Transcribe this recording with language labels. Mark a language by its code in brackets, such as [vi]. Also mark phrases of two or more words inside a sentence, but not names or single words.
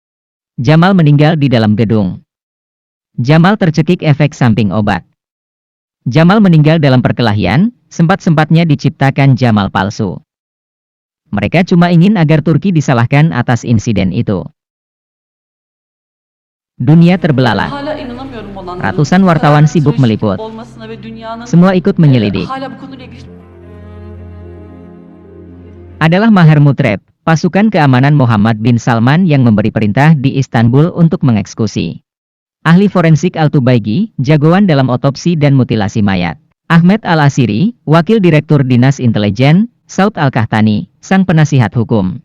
[id] Jamal meninggal di dalam gedung. Jamal tercekik efek samping obat. Jamal meninggal dalam perkelahian, sempat-sempatnya diciptakan Jamal palsu. Mereka cuma ingin agar Turki disalahkan atas insiden itu. Dunia terbelalak. [tr] Hala inanamıyorum olanlara. [id] Ratusan wartawan sibuk meliput. [tr] Olmasına ve dünyanın [id] Semua ikut menyelidik. [tr] hala bu konuyla ilgili [id] Adalah Maher Mutreb, pasukan keamanan Muhammad bin Salman yang memberi perintah di Istanbul untuk mengeksekusi. Ahli forensik Al-Tubaigi, jagoan dalam otopsi dan mutilasi mayat. Ahmed Al-Asiri, wakil direktur Dinas Intelijen, Saud Al-Kahtani, sang penasihat hukum.